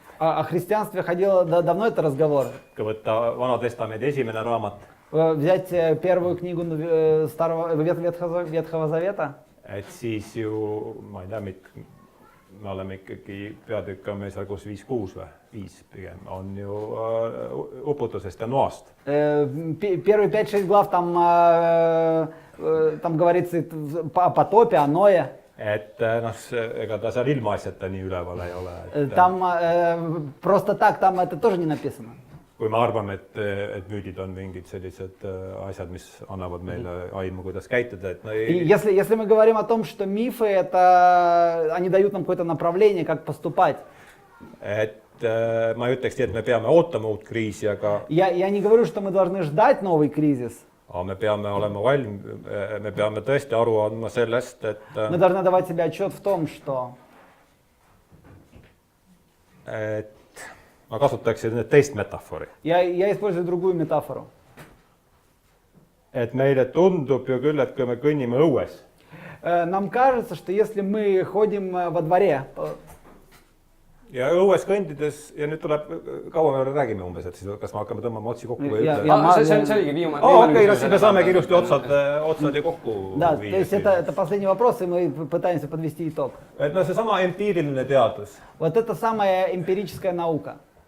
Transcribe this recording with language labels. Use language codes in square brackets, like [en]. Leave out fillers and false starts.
[ru] О христианстве ходил давно это разговор. [et] kui võtta Vana Testamendi esimene raamat, [ru] Взять первую книгу Ветхого Завета. [et] et siis ju, ma ei tea, me oleme ikkagi peatükk on meil seal kus 5-6 või 5 pigem, on ju uputusest ja Noast. [ru] Первые 5-6 глав там говорится о потопе, о Ное. [et] Et ega ta seal ilmaasjata nii üleval ei ole. [ru] Там просто так, там это тоже не написано. [et] Kui me arvame, et müüdid on mingid sellised asjad, mis annavad meile aimu, kuidas käituda, et no ei... [ru] Если мы говорим о том, что мифы, они дают нам какое-то направление, как поступать. [et] Et ma ei ütleks nii, et me peame ootama uut kriisi, aga... [ru] Я не говорю, что мы должны ждать новый кризис. [et] Me peame olema me peame tõesti aru andma sellest, et... [ru] Мы должны давать себе отчет в том, что... [et] Et ma kasutaksin nüüd teist metafori. [ru] Я использую другую метафору. [et] Et meile tundub ju küll, et kui me kõnnime õues. [ru] Нам кажется, что если мы ходим во дворе... [et] Ja õues kõndides, ja nüüd tuleb, kaua me räägime umbes, et siis kas me hakkame tõmbama otsi kokku või ütle? See oligi viimane. Okei, siis me saame ilusti otsad ja kokku [ru] Да, то есть это последний вопрос, и мы пытаемся подвести итог. [et] Et no see sama empiiriline teadus. [ru] Вот это самая эмпирическая наука.